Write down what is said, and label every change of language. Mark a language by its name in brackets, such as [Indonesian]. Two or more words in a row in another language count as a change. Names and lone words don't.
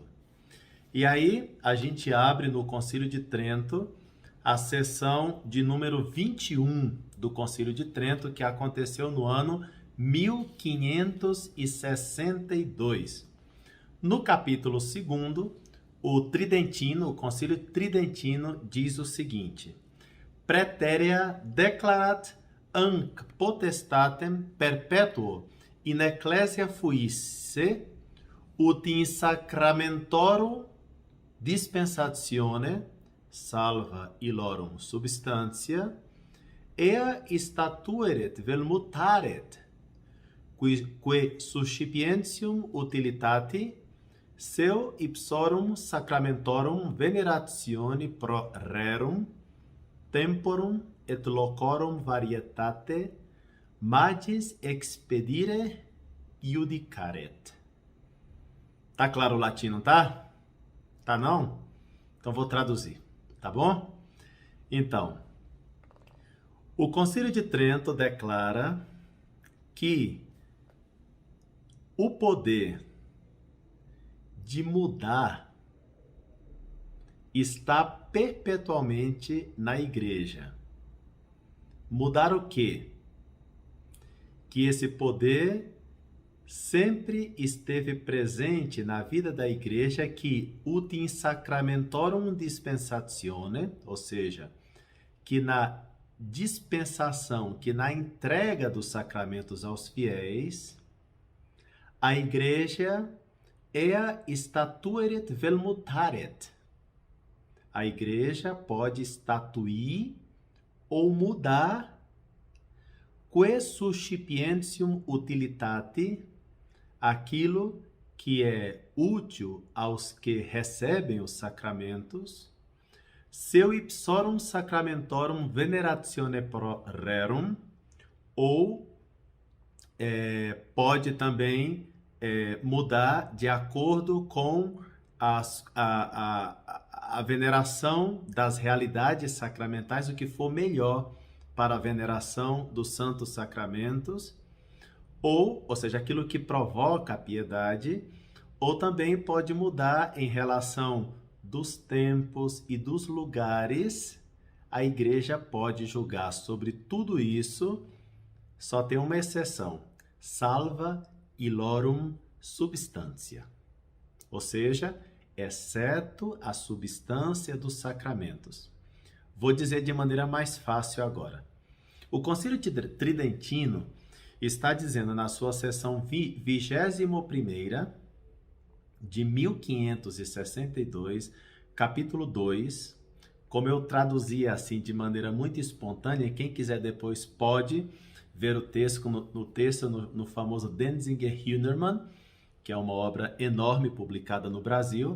[Portuguese] E aí a gente abre no Concílio de Trento a sessão de número 21 do Concílio de Trento, que aconteceu no ano 1562. No capítulo 2º, o Tridentino, o Concílio Tridentino, diz o seguinte: [Latin] Praeterea declarat hanc potestatem perpetuo in ecclesia fuisse ut in sacramentorum dispensatione salva illorum substantia ea statueret vel mutaret que suscipientium utilitati seu ipsorum sacramentorum veneratione pro rerum temporum et locorum varietate magis expedire iudicaret. [Portuguese] Tá claro o latino, tá? Tá não? Então vou traduzir, tá bom? Então, o Concílio de Trento declara que o poder de mudar está perpetuamente na igreja. Mudar o quê? Que esse poder sempre esteve presente na vida da igreja, que [Latin] ut in sacramentorum dispensatione, [Portuguese] ou seja, que na dispensação, que na entrega dos sacramentos aos fiéis, a igreja [Latin] ea statueret vel mutaret. [Portuguese] A igreja pode estatuir ou mudar [Latin] que suscipientium utilitati, [Portuguese] aquilo que é útil aos que recebem os sacramentos, [Latin] seu ipsorum sacramentorum veneratione pro rerum, [Portuguese] ou pode também mudar de acordo com a veneração das realidades sacramentais, o que for melhor para a veneração dos santos sacramentos, ou seja, aquilo que provoca a piedade, ou também pode mudar em relação dos tempos e dos lugares. A igreja pode julgar sobre tudo isso, só tem uma exceção: [Latin] salva illorum substantia, [Portuguese] ou seja, exceto a substância dos sacramentos. Vou dizer de maneira mais fácil agora. O Concílio Tridentino está dizendo na sua seção 21ª de 1562, capítulo 2, como eu traduzi assim de maneira muito espontânea, quem quiser depois pode ver o texto no famoso Denzinger-Hühnermann, que é uma obra enorme publicada no Brasil.